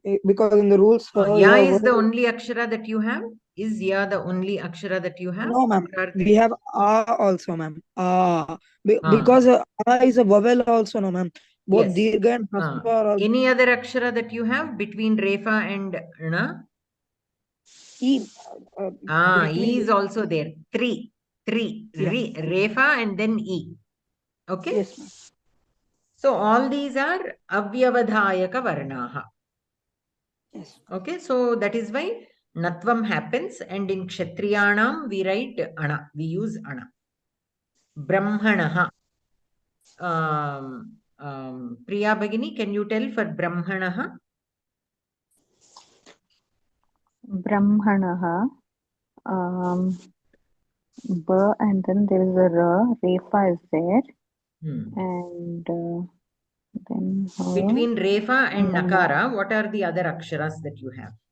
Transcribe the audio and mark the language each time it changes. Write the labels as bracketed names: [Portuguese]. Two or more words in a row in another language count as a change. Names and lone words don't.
[English] Because in the rules, Ya is the only akshara that you have? Is Ya the only akshara that you have? No, ma'am. We have A also, ma'am. Because A is a vowel also, no, ma'am. Both Yes. Dirgha and Hasva are also. Any other akshara that you have between Refa and Na? E. E is also there. Three. Yeah. Refa and then E. Okay? Yes, ma'am. So all these are [Sanskrit] avyavadhayaka varnaha. [English] Yes. Okay, so that is why Natvam happens, and in Kshatriyanam we write Ana. We use Ana. Brahmanaha. [Sanskrit] Priya Bhagini, [English] can you tell for Brahmanaha? Brahmanaha. B and then there is a R. Refa is there. And then between Refa and Nakara, what are the other aksharas that you have?